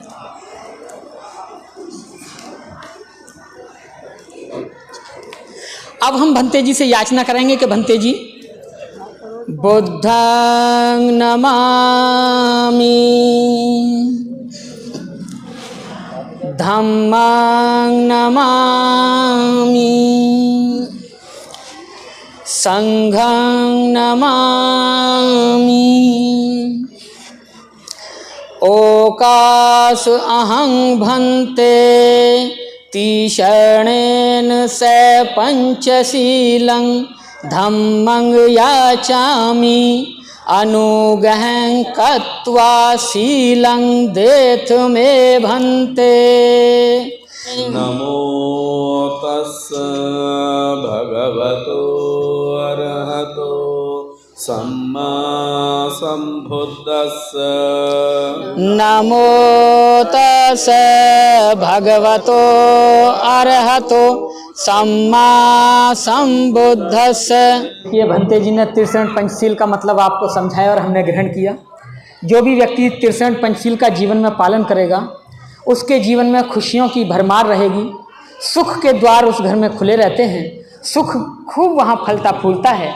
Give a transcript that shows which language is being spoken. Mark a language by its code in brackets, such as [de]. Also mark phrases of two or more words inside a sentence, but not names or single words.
[hi] अब हम भंते जी से याचना करेंगे कि भंते जी, [pi] बुद्धं नमामि, धम्मं नमामि, संघं नमामि, ओकास अहं भंते तीशरणेन स पंचशीलं धम्मं याचामि अनुगहं कत्वा शीलं देथ मे भंते। नमो तस्स भगवतो अरहतो सम्मा संबुद्दस्स। नमो तस्स भगवतो अरहतो सम्मा संबुद्दस्स। [hi] ये भंते जी ने त्रिशरण पंचशील का मतलब आपको समझाया और हमने ग्रहण किया। जो भी व्यक्ति त्रिशरण पंचशील का जीवन में पालन करेगा, उसके जीवन में खुशियों की भरमार रहेगी, सुख के द्वार उस घर में खुले रहते हैं, सुख खूब वहाँ फलता फूलता है।